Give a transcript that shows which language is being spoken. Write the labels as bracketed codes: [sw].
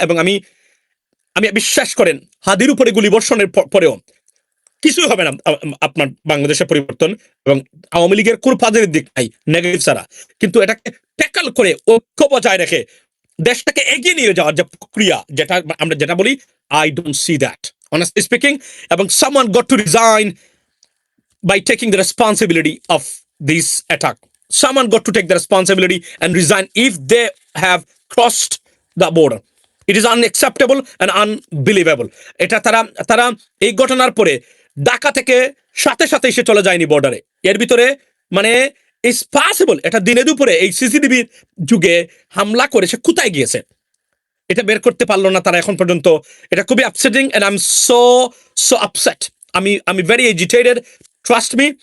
[bn] এবং আমি বিশ্বাস করেন, হাদির উপরে গুলি বর্ষণের পরেও কিছুই হবে না আপনার বাংলাদেশের পরিবর্তন, এবং আওয়ামী লীগের কোন পজিটিভ দিক নাই নেগেটিভ ছাড়া। কিন্তু এটাকে ট্যাকল করে ঐক্য বজায় রেখে দেশটাকে এগিয়ে নিয়ে যাওয়ার যে প্রক্রিয়া, যেটা আমরা যেটা বলি, [en] I don't see that honestly speaking. এবং someone got to resign by taking the responsibility of this attack. Someone got to take the responsibility and resign if they have crossed the border. It is unacceptable and unbelievable. [bn] এটা তারা এই ঘটনার পরে ঢাকা থেকে সাথে সাথে এসে চলে যায়নি বর্ডারে। এর ভিতরে মানে [en] it's possible [bn] এটা দিনে দুপুরে এই সিসিটিভির যুগে হামলা করে সে কোথায় গিয়েছে এটা বের করতে পারলো না তারা এখন পর্যন্ত। এটা খুবই [en] Upsetting and I am so upset. আমি very agitated, trust me.